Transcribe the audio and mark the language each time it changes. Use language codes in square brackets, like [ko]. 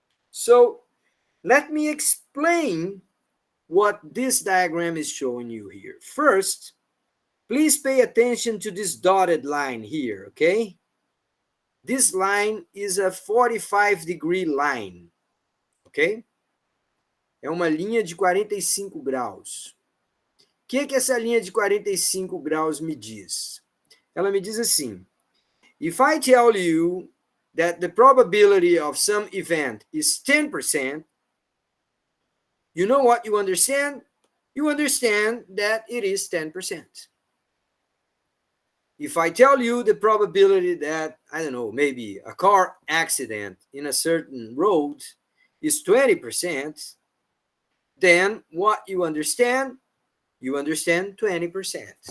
[en] So let me explain what this diagram is showing you here. First, please pay attention to this dotted line here, okay? This line is a 45-degree line, ok? [pt] É uma linha de 45 graus. O que essa linha de 45 graus me diz? Ela me diz assim: [en] if I tell you that the probability of some event is 10%, you know what you understand? You understand that it is 10%. If I tell you the probability that, I don't know, maybe a car accident in a certain road is 20%, then what you understand 20%.